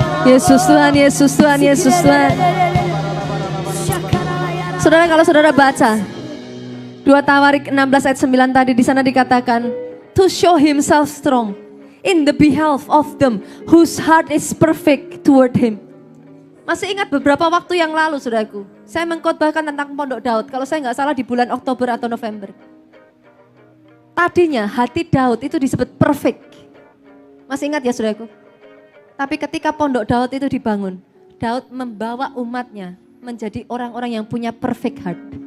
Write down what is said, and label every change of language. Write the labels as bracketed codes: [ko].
[id] Yesus Tuhan, Yesus Tuhan, Yesus Tuhan. Saudara, kalau saudara baca 2 Tawarik 16 ayat 9 tadi, di sana dikatakan [en] to show himself strong in the behalf of them whose heart is perfect toward him. [id] Masih ingat beberapa waktu yang lalu, saudaraku, saya mengkhotbahkan tentang Pondok Daud. Kalau saya nggak salah di bulan Oktober atau November. Tadinya hati Daud itu disebut perfect. Masih ingat ya, saudaraku? Tapi ketika Pondok Daud itu dibangun, Daud membawa umatnya menjadi orang-orang yang punya perfect heart.